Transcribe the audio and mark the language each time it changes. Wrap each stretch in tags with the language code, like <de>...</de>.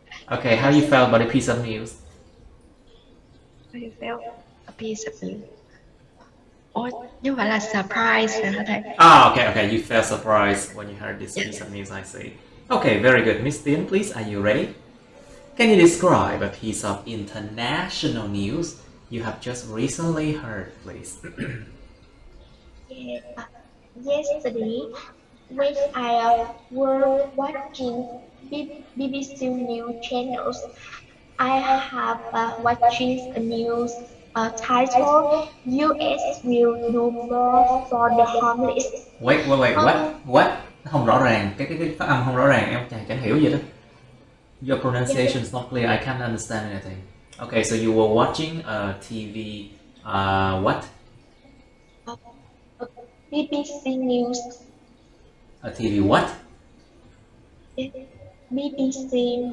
<en>Okay, how you felt about a piece of news? I felt a piece of you.</en> <vi>Ôi, như vậy là surprise hả thầy?</vi> <en>Okay, you felt surprised when you heard this piece of news, I see. Okay, very good. Miss Tien, please, are you ready? Can you describe a piece of international news you have just recently heard, please? Yesterday, when I was watching BBC News channels, I have watching a news titled "U.S. will do more for the homeless." Wait, what?</en> <vi>Nó không rõ ràng, cái phát âm không rõ ràng, em chẳng hiểu gì đó.</vi> <en>Your pronunciation is not clear, I can't understand anything. Okay, so you were watching a TV, what? BBC News. A TV what? BBC News.</en>